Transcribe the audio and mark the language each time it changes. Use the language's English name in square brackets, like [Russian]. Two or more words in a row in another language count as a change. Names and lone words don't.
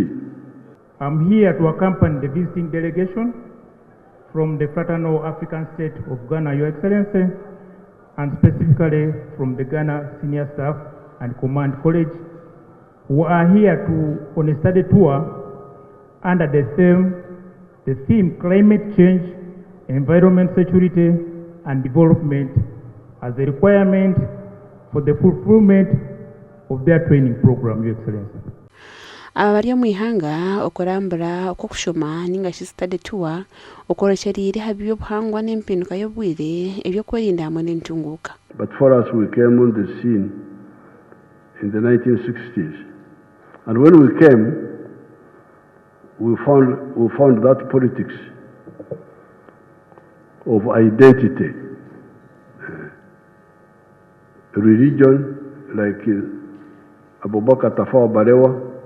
[English] I'm here to accompany the visiting delegation from the Fraternal African State of Ghana, Your Excellency, and specifically from the Ghana Senior Staff and Command College, who are here on a study tour under the theme Climate Change, Environment Security and Development as a requirement for the fulfillment of their training program, Your Excellency. [Nyankole] Abari mu ihanga okurambura okukushoma ninga [English] study tour [Nyankole] okoresherire haby'obuhangwa n'empinuka y'obwire ebyokwerinda hamwe n'entunguka. [English] But for us, we came on the scene in the 1960s, and when we came, we found that politics of identity, religion, like Abubakar Tafawa Balewa